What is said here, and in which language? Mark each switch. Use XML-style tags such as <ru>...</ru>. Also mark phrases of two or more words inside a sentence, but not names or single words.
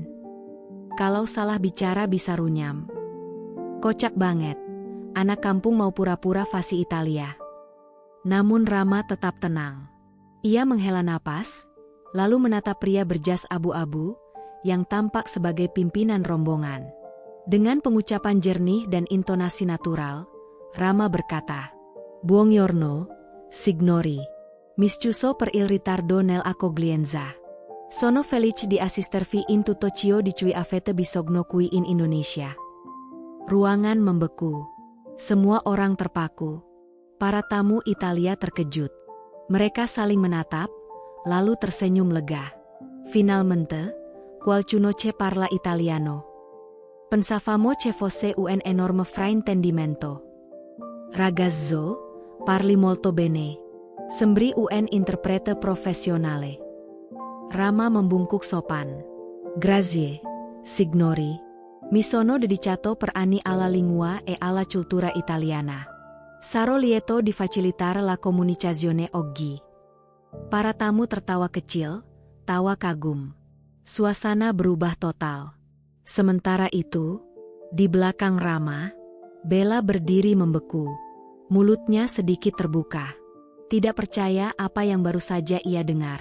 <id>Kalau salah bicara bisa runyam. Kocak banget, anak kampung mau pura-pura fasih Italia. Namun Rama tetap tenang. Ia menghela napas, lalu menatap pria berjas abu-abu, yang tampak sebagai pimpinan rombongan. Dengan pengucapan jernih dan intonasi natural, Rama berkata,</id> <it>Buongiorno, signori. Mischiuso per il ritardo nell'accoglienza. Sono felice di assistervi in tutto ciò di cui avete bisogno qui in Indonesia.</it> <id>Ruangan membeku. Semua orang terpaku. Para tamu Italia terkejut. Mereka saling menatap, lalu tersenyum lega.</id> <it>Finalmente, qualcuno che parla italiano. Pensavamo che fosse un enorme fraintendimento. Ragazzo, parli molto bene. Sembri un interprete professionale.</it> <id>Rama membungkuk sopan.</id> <it>Grazie, signori. Mi sono dedicato per anni alla lingua e alla cultura italiana. Sarò lieto di facilitare la comunicazione oggi.</it> <id>Para tamu tertawa kecil, tawa kagum. Suasana berubah total. Sementara itu, di belakang Rama, Bella berdiri membeku. Mulutnya sedikit terbuka. Tidak percaya apa yang baru saja ia dengar.</id>